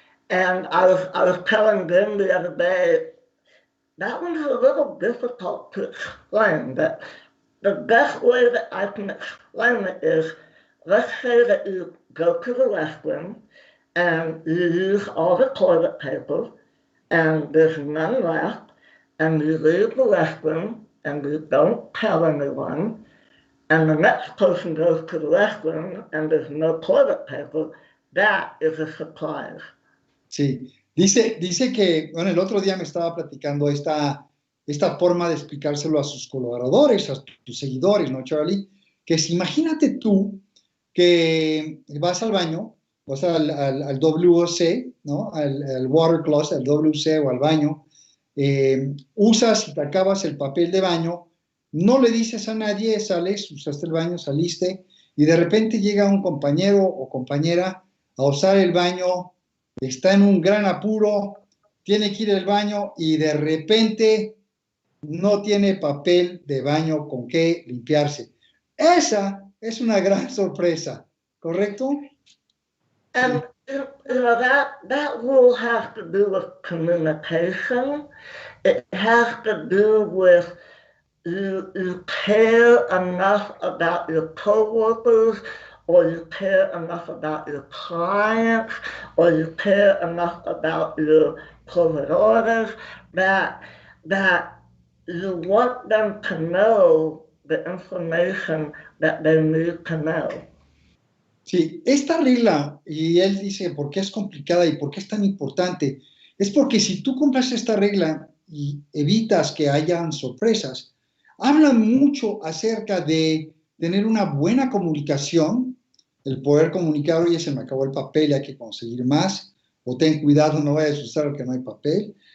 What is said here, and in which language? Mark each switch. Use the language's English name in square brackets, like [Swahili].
[English] And I was telling them the other day, that one's a little difficult to explain. That the best way that I can explain it is, let's say that you go to the restroom and you use all the toilet paper and there's none left, and you leave the restroom and you don't tell anyone, and the next person goes to the restroom and there's no toilet paper. That is a surprise. [Spanish] Sí, dice que, bueno, el otro día me estaba platicando esta forma de explicárselo a sus colaboradores, a tus seguidores, ¿no, Charly? Que si imagínate tú que vas al baño, vas al WC, ¿no? Al water closet, al WC o al baño, usas y te acabas el papel de baño, no le dices a nadie, sales, usaste el baño, saliste, y de repente llega un compañero o compañera a usar el baño, está en un gran apuro, tiene que ir al baño y de repente no tiene papel de baño con qué limpiarse. Esa es una gran sorpresa, ¿correcto? [English] And you know, that rule has to do with communication. It has to do with you care enough about your coworkers, or you care enough about your clients, or you care enough about your providers that you want them to know the information that they need to know. [Spanish] Sí, esta regla, y él dice por qué es complicada y por qué es tan importante, es porque si tú cumples esta regla y evitas que hayan sorpresas, habla mucho acerca de tener una buena comunicación, el poder comunicar, oye, se me acabó el papel y hay que conseguir más, o ten cuidado, no vayas a usar que no hay papel.